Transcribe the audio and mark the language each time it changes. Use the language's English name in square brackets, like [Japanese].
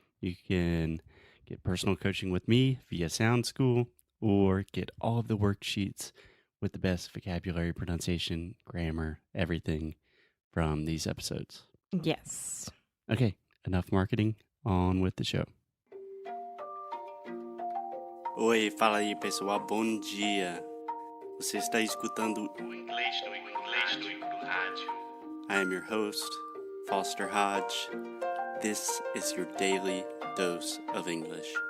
[English] You can get personal coaching with me via Sound School or get all of the worksheets with the best vocabulary, pronunciation, grammar, everything from these episodes. Yes. Okay, enough marketing, on with the show. [Portuguese] Oi, fala aí pessoal, bom dia. Você está escutando o Inglês no Rádio. [English] I am your host, Foster Hodge. This is your daily dose of English.